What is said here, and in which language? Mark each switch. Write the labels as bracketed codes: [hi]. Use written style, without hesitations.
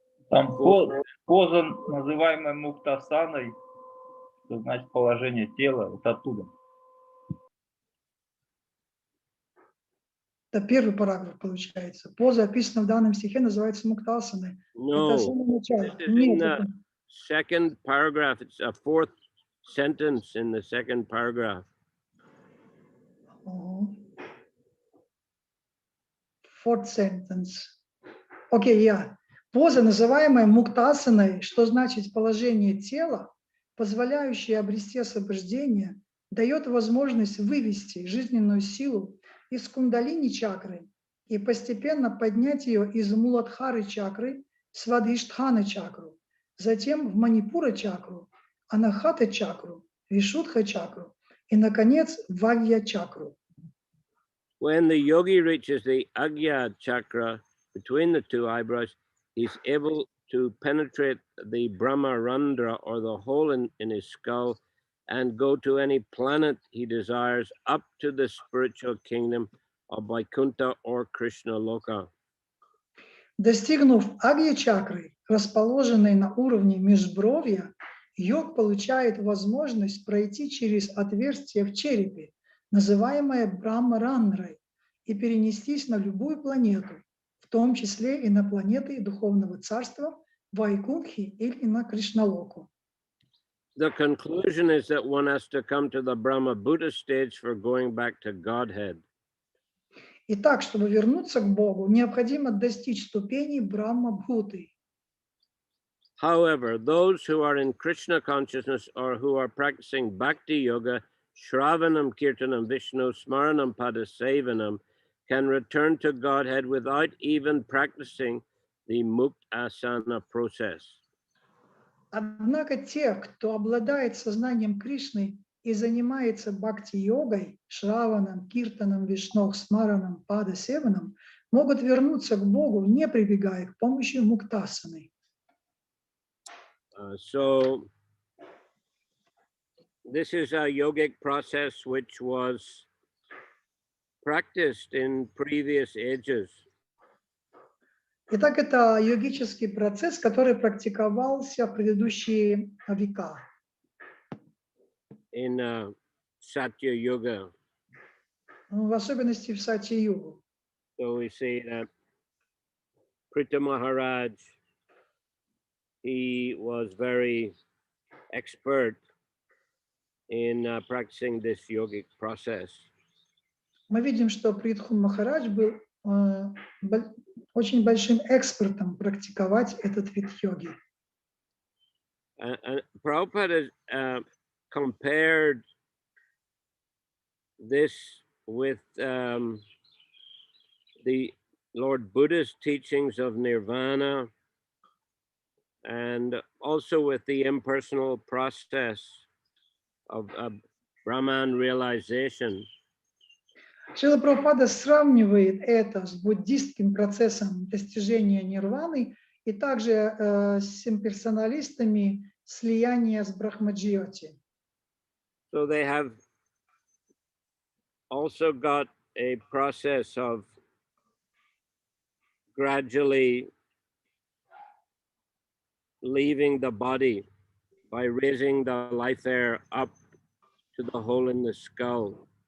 [ru] Там поза, называемая муктасаной, что значит положение тела, это оттуда. Это первый параграф получается. Поза, описанная в данном стихе, называется муктасаной. [en] No, [ru] это самое начало. [en] this is in the second paragraph. It's a fourth sentence in the second paragraph. Fourth sentence. [ru] Окей, я. Поза, называемая муктасаной, что значит положение тела, позволяющее обрести освобождение, дает возможность вывести жизненную силу из кундалини чакры и постепенно поднять ее из муладхары чакры в свадхистхана чакру, затем в манипура чакру, анахата чакру, вишудха чакру и, наконец, в агья чакру. [en] When the yogi reaches the Agya chakra between the two eyebrows, he's able to penetrate the Brahmarandra, or the hole in his skull, and go to any planet he desires up to the spiritual kingdom of Vaikuntha or Krishna Loka. [ru] Достигнув агья чакры, расположенной на уровне межбровья, йог получает возможность пройти через отверстие в черепе, называемое Брахмарандрой, и перенестись на любую планету, в том числе и на планеты Духовного Царства Вайкунхи или на Кришналоку. [en] The conclusion is that one has to come to the Brahma Buddha stage for going back to Godhead. [ru] Итак, чтобы вернуться к Богу, необходимо достичь ступеней Брахма-бхуты. [en] However, those who are in Krishna consciousness or who are practicing Bhakti Yoga, Shravanam, Kirtanam, Vishnu, Smaranam, Padasevanam, can return to Godhead without even practicing the Muktasana process. [ru] Однако те, кто обладает сознанием Кришны и занимается бхакти-йогой, шраваном, киртаном, вишну, смараном, падасеваном, могут вернуться к Богу, не прибегая к помощи муктасаны. [en] So this is a yogic process which was practiced in previous ages. [ru] Итак, это йогический процесс, который практиковался в предыдущие века. [en] In Satya Yuga. [ru] В особенности в Сати-югу. [en] So we see that Pritha Maharaj, he was very expert in practicing this yogic process. [ru] Мы видим, что Притху Махарадж был очень большим экспертом практиковать этот вид йоги. [en] Prabhupada compared this with the Lord Buddha's teachings of nirvana and also with the impersonal process of Brahman realization. [ru] Шрила Прабхупада сравнивает это с буддистским процессом достижения нирваны и также с имперсоналистами слияния с Брахмаджьоти. [en] So they have also got a process of gradually leaving the body by raising the life air up to the hole in the skull.